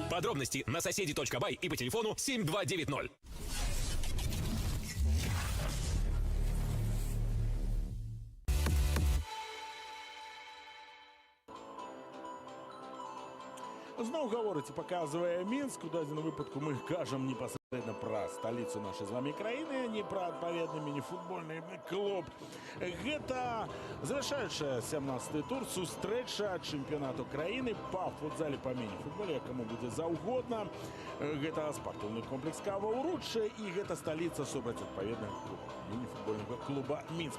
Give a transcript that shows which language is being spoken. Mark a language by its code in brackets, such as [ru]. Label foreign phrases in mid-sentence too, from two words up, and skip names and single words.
[ru] Подробности на соседи.бай и по телефону 7290. Знову говорите, показывая Минск, [be] у дадзеным выпадку мы кажем [ru] непосредственно про столицу нашей з вами [be] краіны, а не про адпаведны міні-футбольны клуб. Гэта завершаючая 17-й тур сустрэча чэмпіянату краіны па футзале, па міні-футболе, каму будзе заўгодна. Гэта спартыўны комплекс Кава-Уручча і гэта сталіца супраць адпаведнага міні-футбольнага клуба Мінск.